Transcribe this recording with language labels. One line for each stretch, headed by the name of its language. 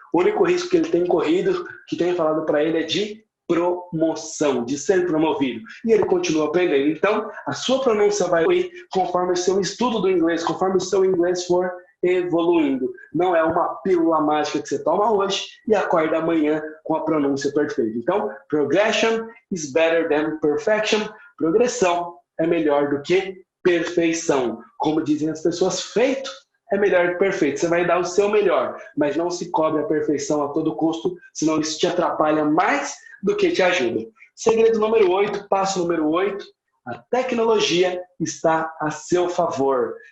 Portuguese: O único risco que ele tem corrido, que tem falado para ele, é de promoção, de ser promovido. E ele continua aprendendo. Então, a sua pronúncia vai evoluir conforme o seu estudo do inglês, conforme o seu inglês for evoluindo. Não é uma pílula mágica que você toma hoje e acorda amanhã com a pronúncia perfeita. Então,
English: progression is better than perfection.
Portuguese: Progressão é melhor do que perfeição. Como dizem as pessoas, feito é melhor que perfeito. Você vai dar o seu melhor, mas não se cobre a perfeição a todo custo, senão isso te atrapalha mais do que te ajuda. Segredo número 8, passo número 8, a tecnologia está a seu favor.